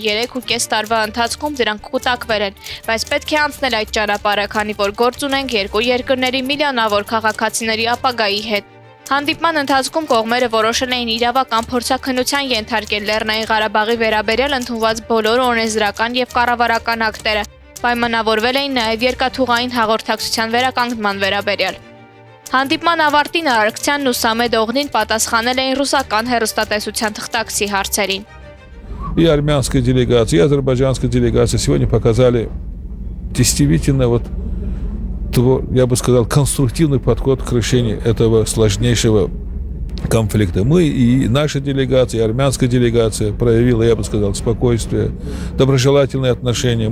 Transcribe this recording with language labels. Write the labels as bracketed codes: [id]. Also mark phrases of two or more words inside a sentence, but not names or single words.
[hy] 3.5 տարվա ընթացքում դրանք կուտակվել են, բայց պետք է անցնել այդ ճանապարհը, քանի որ գործ ունենք երկու երկրների միլիոնավոր քաղաքացիների ապագայի հետ։ Հանդիպման ընթացքում կողմերը որոշել էին իրավական փորձաքննության ենթարկել Լեռնային Ղարաբաղի վերաբերյալ ընդունված բոլոր օրենսդրական եւ կառավարական ակտերը։ Պայմանավորվել էին նաեւ երկաթուղային հաղորդակցության վերականգնման վերաբերյալ։ Հանդիպման ավարտին Արարքցյանն ու Սամեդ Օղլին պատասխանել էին ռուսական հեռուստատեսության թղթակցի հարցերին։ [ru] И армянская делегация, и азербайджанская делегация сегодня показали действительно я бы сказал, конструктивный подход к решению этого сложнейшего конфликта. Мы и наша делегация, и армянская делегация проявила, я бы сказал, спокойствие, доброжелательные отношения.